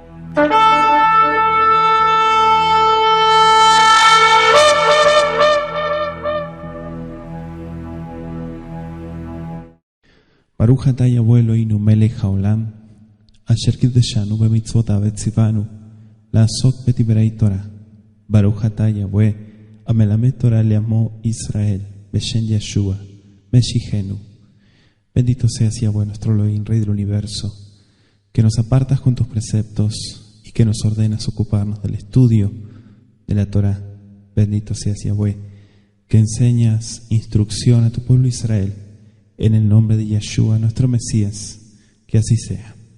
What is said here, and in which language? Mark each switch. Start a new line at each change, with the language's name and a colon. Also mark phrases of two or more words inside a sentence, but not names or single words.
Hebrew: ברוך אתה יבוא אלוהינו מלך העולם, אשר קידשנו במצוותיו וציוונו לעסוק בדברי תורה. ברוך אתה יבוא המלמד תורה לעמו ישראל, בשם Yeshua, Meshijenu.
Spanish: Bendito seas Yahweh, nuestro Elohim, Rey del universo, que nos apartas con tus preceptos y que nos ordenas ocuparnos del estudio de la Torah. Bendito seas Yahweh, que enseñas instrucción a tu pueblo Israel, en el nombre de Yeshua, nuestro Mesías, que así sea.